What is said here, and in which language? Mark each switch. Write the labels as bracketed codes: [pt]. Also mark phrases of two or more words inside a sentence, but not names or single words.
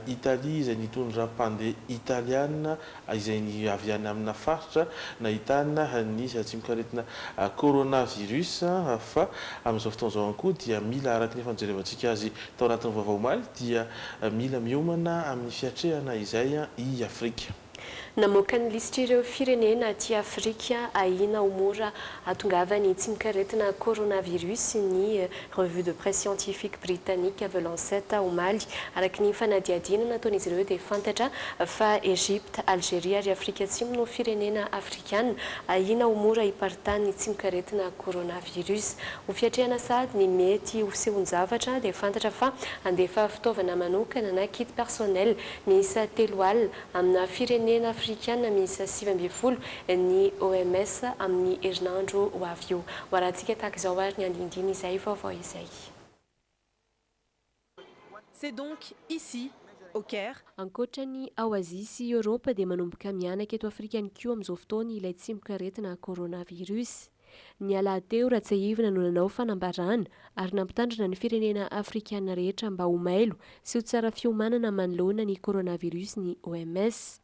[mg] Italia izay nitondra mpandeha italiana izay avy any amina faritra nahitana ny tsy mikaretina coronavirus fa amin'izao fotoan'izao koa dia mila araka ny fanjerevantsika azy tao anatin'ny vaovao omaly dia mila miomana amin'ny fiatrehana izay i Afrika. Namoaka ny lisitra ireo firenena aty Afrika ahina ho mora hatongavany tsy mikaretina coronavirus ny [fr] revue de presse scientifique britannique [mg] The Lancet omaly araky ny fanadihadina nataon'izy ireo dia fantatra fa Égypte, Algérie ary Afrika Atsimo no firenena afrikana ahina ho mora hiparitany tsy mikaretina coronavirus. Ho fiatrehana sady ny mety ho sehon-javatra dia fantatra fa andefa fitaovana manokana na [fr] kit personnel [mg] miisa 3 alina amina firenena afrikana miisa 7 ny OMS amin'ny herinandro ho avy eo. Ho arahantsika tahaka izao ary ny andindiny izay vaovao izay. [fr] C'est donc ici, au Caire. [mg] Ankoatrany ao Azia sy Europa dia manomboka mianaka eto Afrika ihany koa amin'izao fotoana ilay tsy mikaretina coronavirus. Ny alahadeo Ratsahivina no nanao fanambarana ary nampitandrina ny firenena afrikana rehetra mba ho mailo sy ho tsara fiomanana manoloana ny coronavirus ny OMS.